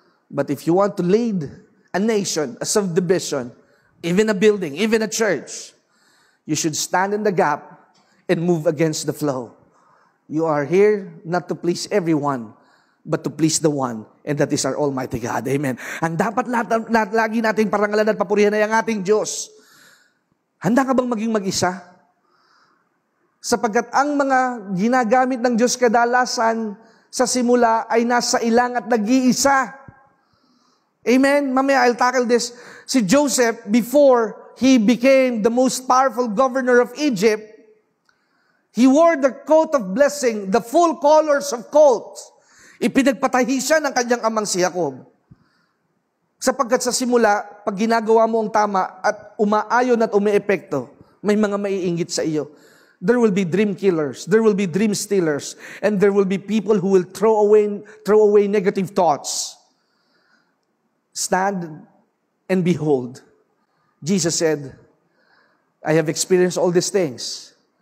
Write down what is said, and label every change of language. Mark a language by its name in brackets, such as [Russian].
[English] But if you want to lead a nation, a subdivision, even a building, even a church, you should stand in the gap and move against the flow. You are here not to please everyone, but to please the one, and that is our Almighty God. Amen. [Filipino] Ang dapat lagi nating parangalan at papurihan ay ang ating Diyos. Handa ka bang maging mag-isa? Sapagkat ang mga ginagamit ng Diyos kadalasan sa simula ay nasa ilang at nag-iisa. [English] Amen? [Filipino] Mamaya, [English] I'll tackle this. Si Joseph, before he became the most powerful governor of Egypt, he wore the coat of blessing, the full colors of coat. [Filipino] Ipinagpatahi siya ng kanyang amang si Jacob. Sapagkat sa simula, pag ginagawa mo ang tama at umaayon at umiepekto, may mga maiinggit sa iyo. [English] There will be dream killers, there will be dream stealers, and there will be people who will throw away negative thoughts. Stand and behold. Jesus said, I have experienced all these things.